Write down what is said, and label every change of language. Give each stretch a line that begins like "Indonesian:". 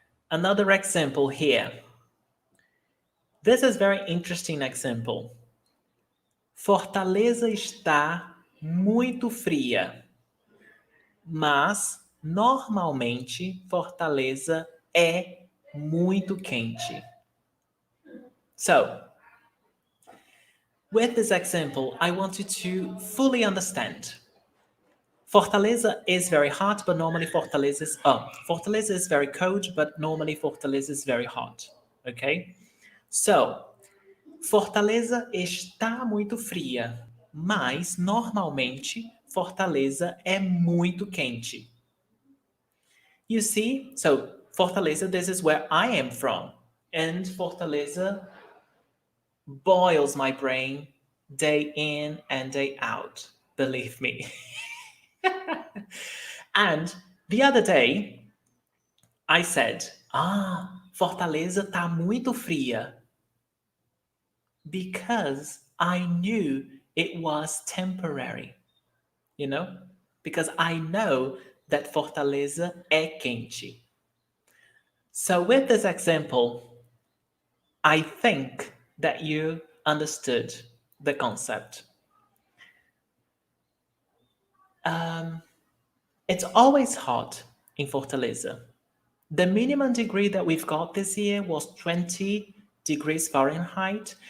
English: Another example here. This is very interesting example.
Portuguese: Fortaleza está muito fria, mas normalmente Fortaleza é muito quente.
English: So, with this example, I want you to fully understand. Fortaleza is very hot, but normally Fortaleza is very cold, but normally Fortaleza is very hot. Okay?
Portuguese: So, Fortaleza está muito fria, mas normalmente Fortaleza é muito quente.
English: You see? So, Fortaleza, this is where I am from. And Fortaleza boils my brain day in and day out. Believe me. And the other day, I said, Fortaleza tá muito fria. Because I knew it was temporary. You know? Because I know that Fortaleza é quente. So with this example, I think that you understood the concept. It's always hot in Fortaleza. The minimum degree that we've got this year was 20 degrees Fahrenheit.